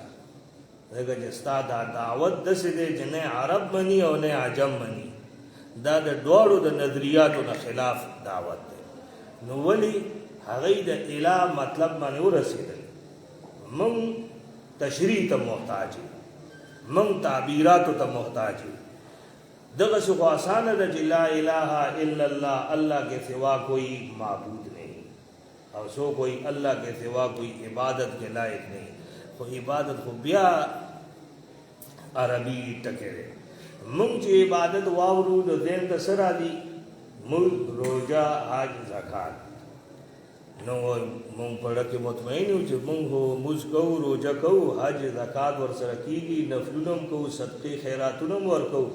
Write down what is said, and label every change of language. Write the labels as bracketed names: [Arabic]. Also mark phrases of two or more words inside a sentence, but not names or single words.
[Pashto] ځکه چې ستا دا دعوت داسې دی چې نه عرب مني او نه عجم مني، دا د دواړو د نظریاتو نه خلاف دعوت دی. نو ولې هغوی د اله مطلب باندې ورسېدل؟ موږ تشریح ته محتاج یو، موږ تعبیراتو ته محتاج یو. دغسې خو آسانه ده چې [Arabic] لا اله الا الله، [Urdu] اللہ کے سوا کوئی معبود نہیں، اور سو کوئی اللہ کے سوا کوئی عبادت کے لائق نہیں. [Pashto] خو عبادت خو بیا عربي ټکی دی. موږ چې عبادت واورو د ذهن ته څه راځي؟ موږ روژه، حج، زکات. نو موږ پړه کې مطمئن یو چې موږ مونځ کوو، روژه کوو، حج زکات ورسره کېږي، نفلونه هم کوو، صدقې خیراتونه هم ورکوو.